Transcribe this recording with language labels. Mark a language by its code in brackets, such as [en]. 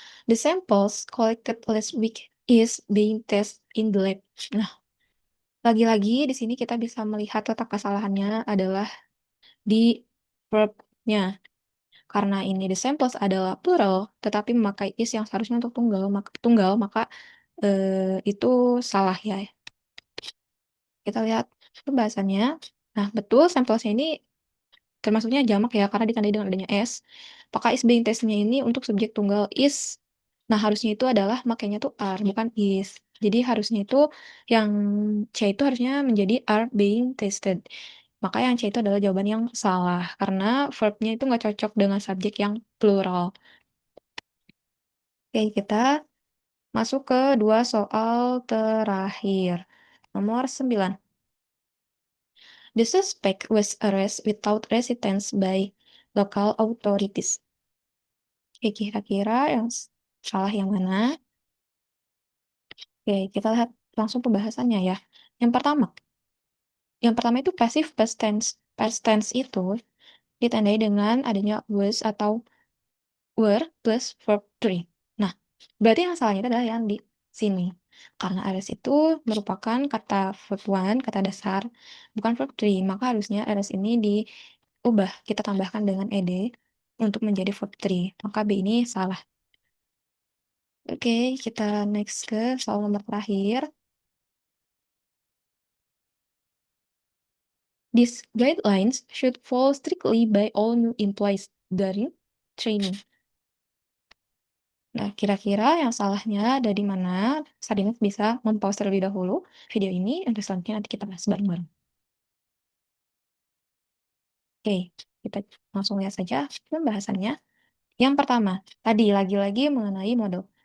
[en] The samples collected last week is being tested in the lab. [id] Nah, lagi-lagi di sini kita bisa melihat letak kesalahannya adalah di verb-nya. Karena ini the samples adalah plural, tetapi memakai is yang seharusnya untuk maka itu salah ya. Kita lihat pembahasannya. Nah, betul samples ini termasuknya jamak ya, karena ditandai dengan adanya s. Maka is being testnya ini untuk subjek tunggal is. Nah, harusnya itu adalah makanya tuh are, bukan is. Jadi harusnya itu yang C itu harusnya menjadi [en] are being tested. [id] Maka yang C itu adalah jawaban yang salah. Karena verbnya itu nggak cocok dengan subjek yang plural. Oke, kita masuk ke dua soal terakhir. Nomor 9. [en] The suspect was arrested without resistance by local authorities. [id] Oke, kira-kira yang salah yang mana? Oke, kita lihat langsung pembahasannya ya. Yang pertama, yang pertama itu passive past tense. Past tense itu ditandai dengan adanya was atau were plus verb three. Nah, berarti yang salahnya itu adalah yang di sini. Karena arres itu merupakan kata verb one, kata dasar, bukan verb three. Maka harusnya arres ini diubah. Kita tambahkan dengan ed untuk menjadi verb three. Maka B ini salah. Oke, kita next ke soal nomor terakhir. [en] These guidelines should follow strictly by all new employees during training. [id] Nah, kira-kira yang salahnya ada di mana? Sadinet bisa mempause terlebih dahulu video ini, untuk selanjutnya nanti kita bahas bareng-bareng. Oke, kita langsung lihat saja pembahasannya. Yang pertama, tadi lagi-lagi mengenai model.